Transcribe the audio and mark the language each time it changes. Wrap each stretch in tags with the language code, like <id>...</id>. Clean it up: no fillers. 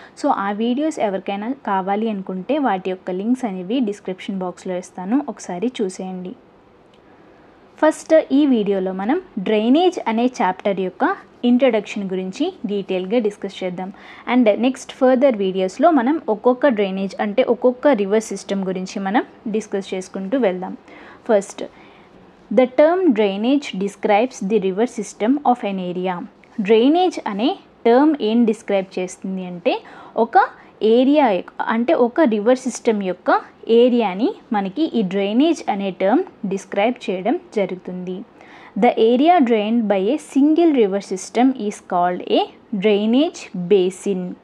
<te>So ఆ videos ఎవరికైనా కావాలి అనుకుంటే వాటి యొక్క లింక్స్ అనేవి డిస్క్రిప్షన్ బాక్స్లో ఇస్తాను, ఒకసారి చూసేయండి. ఫస్ట్ ఈ వీడియోలో మనం డ్రైనేజ్ అనే చాప్టర్ యొక్క ఇంట్రడక్షన్ గురించి డీటెయిల్గా డిస్కస్ చేద్దాం. అండ్ నెక్స్ట్ ఫర్దర్ వీడియోస్లో మనం ఒక్కొక్క డ్రైనేజ్ అంటే ఒక్కొక్క రివర్ సిస్టమ్ గురించి మనం డిస్కస్ చేసుకుంటూ వెళ్దాం.</te> <en>First, the term drainage describes the river system of an area.</en> <te>Drainage అనే టర్మ్ ఏం డిస్క్రైబ్ చేస్తుంది అంటే ఒక ఏరియా అంటే ఒక రివర్ సిస్టమ్ యొక్క ఏరియాని మనకి ఈ డ్రైనేజ్ అనే టర్మ్ డిస్క్రైబ్ చేయడం జరుగుతుంది.</te> <en>The area drained by a single river system is called a drainage basin.</en>